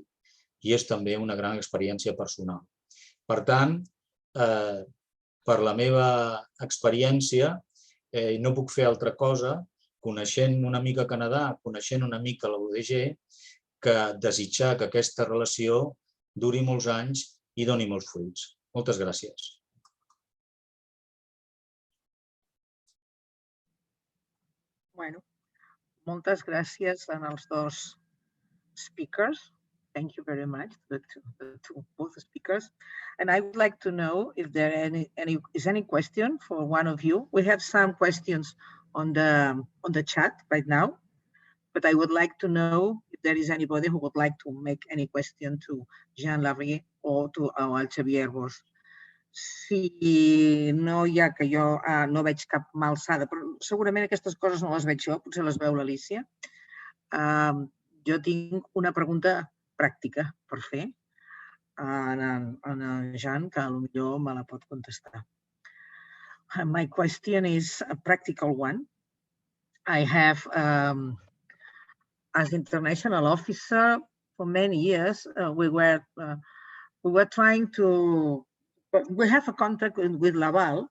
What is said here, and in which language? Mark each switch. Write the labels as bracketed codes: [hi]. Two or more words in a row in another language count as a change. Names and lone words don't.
[ca] I és també una gran experiència personal. Per tant, per la meva experiència, no puc fer altra cosa, coneixent una mica Canadà, coneixent una mica la UdG, que desitjar que aquesta relació duri molts anys i doni molts fruits. Moltes gràcies. Bueno, moltes gràcies als dos speakers. [en] Thank you very much to both speakers. And I would like to know if there is any question for one of you. We have some questions on the chat right now, but I would like to know if there is anybody who would like to make any question to Jean-Larry or to al Xavier Bosch. [ca] Si no hi ha, que jo no veig cap mà alçada, però segurament aquestes coses no les veig jo, potser les veu l'Alícia. Jo tinc una pregunta pràctica per fer en Jean, que potser me la pot contestar. [en] My question is a practical one. I have, as international officer for many years, we were trying to, we have a contract with Laval,